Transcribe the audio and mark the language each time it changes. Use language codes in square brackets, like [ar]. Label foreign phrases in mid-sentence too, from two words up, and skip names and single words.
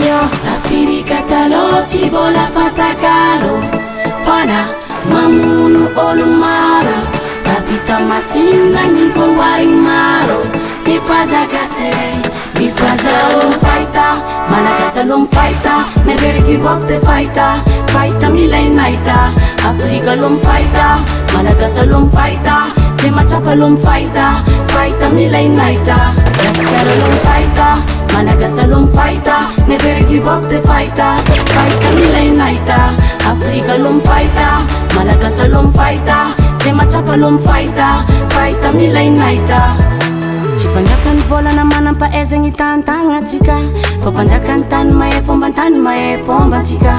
[mg] Afrika taloha tsy vola fatakalo, fala mamono olo maro. Vita masina ny voarigny maro. Mifaza gasy, mifaza olo faita, Malagasy aloha mifaita, [en] never give up the fighter. [mg] Fighter milay naita, Afrika aloha mifaita, Malagasy aloha mifaita, se matsapa aloha mifaita, fighter milay naita. Gasikara aloha mifaita, Malagasy aloha mifaita, [en] never give up the fighter. [mg] Fighter milay naita, Afrika aloha mifaita, Malagasy aloha mifaita, se matsapa aloha mifaita, fighter milay naita. Tsy mpanjakany volana manam-pahaizagny tantagnatsika, fa mpanjakany tany mahay fomba tany mahay fombantsika.